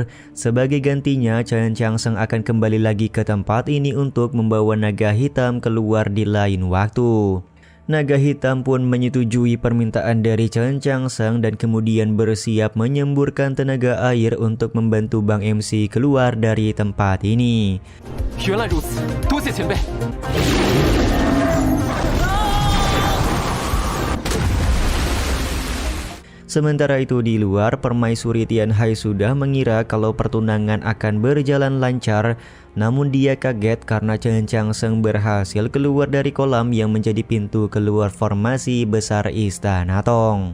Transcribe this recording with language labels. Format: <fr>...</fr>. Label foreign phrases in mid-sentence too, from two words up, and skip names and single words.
<id>Sebagai gantinya, Chen Changseng akan kembali lagi ke tempat ini untuk membawa naga hitam keluar di lain waktu. Naga hitam pun menyetujui permintaan dari Chen Changseng dan kemudian bersiap menyemburkan tenaga air untuk membantu Bang MC keluar dari tempat ini.</id> <zh>原来如此，多谢前辈。</zh> <id>Sementara itu di luar, Permaisuri Tianhai sudah mengira kalau pertunangan akan berjalan lancar. Namun dia kaget karena Chen Changseng berhasil keluar dari kolam yang menjadi pintu keluar formasi besar Istana Tong.</id>